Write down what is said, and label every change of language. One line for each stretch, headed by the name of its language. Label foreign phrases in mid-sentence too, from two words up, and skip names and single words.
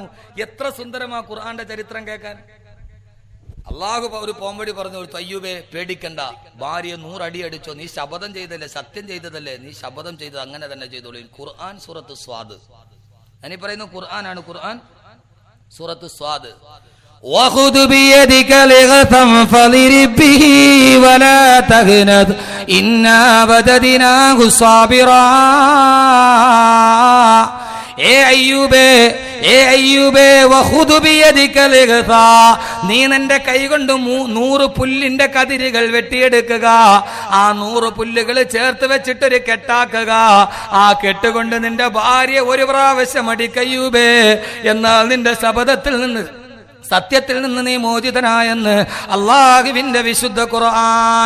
Malayalam: എത്ര സുന്ദരമാ ഖുർആന്റെ ചരിത്രം കേൾക്കാൻ. അള്ളാഹു ഒരു പോംവഴി പറഞ്ഞു കൊടുത്തു, അയ്യൂബേ പേടിക്കണ്ട, ഭാര്യ 100 അടി അടിച്ചോ, നീ ശപഥം ചെയ്തല്ലേ, സത്യം ചെയ്തതല്ലേ, നീ ശപഥം ചെയ്തത് അങ്ങനെ തന്നെ ചെയ്തോളൂ. ഖുർആൻ സൂറത്ത് സ്വാദ്. ഞാനീ പറയുന്ന ഖുർആനാണ്. ഖുർആൻ സൂറത്ത് സ്വാദ്.
Arabic: وخذ بيدك لغثا فضرب به ولا تهنث إنا وجدناه صابرا.
Malayalam: നീ നിന്റെ കൈകൊണ്ട് 100 പുല്ലിന്റെ കതിരുകൾ വെട്ടിയെടുക്കുക. ആ 100 പുല്ലുകൾ ചേർത്ത് വെച്ചിട്ടൊരു കെട്ടാക്കുക. ആ കെട്ടുകൊണ്ട് നിന്റെ ഭാര്യ ഒരു പ്രാവശ്യം അടിക്കയ്യൂബേ, എന്നാൽ നിന്റെ ശപഥത്തിൽ നിന്ന്, സത്യത്തിൽ നിന്ന് നീ മോചിതനായെന്ന് അള്ളാഹുവിന്റെ വിശുദ്ധ ഖുർആൻ.